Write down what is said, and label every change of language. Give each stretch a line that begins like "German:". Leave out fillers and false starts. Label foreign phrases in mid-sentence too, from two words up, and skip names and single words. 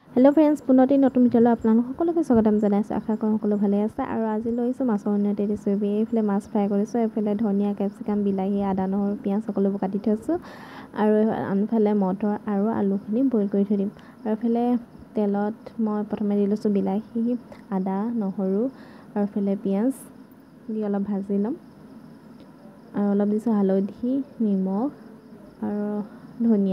English: Hello friends
Assamese: পুনৰ নতুন ভিডিঅ' আপোনালোক সকলোকে স্বাগতম জনাইছো आशा कৰো সকলো ভালে আছে আৰু আজি লৈছো মাছৰ উন্নতি দিছো এইফালে মাছ ফ্ৰাই কৰিছো এইফালে ধনিয়া ক্যাপসিকাম বিলাহী আদা নহৰু পিয়াজ সকলোবোৰ কাটি থৈছো আৰু আনফালে মটৰ আৰু আলুখিনি বইল কৰি থৈ দিম আৰু এইফালে তেলত মই প্ৰথমে দি লৈছো বিলাহী আদা নহৰু আৰু এইফালে পিয়াজ দি অলপ ভাজি লম আৰু অলপ দিছো হালধি নিমখ আৰু ধনিয়া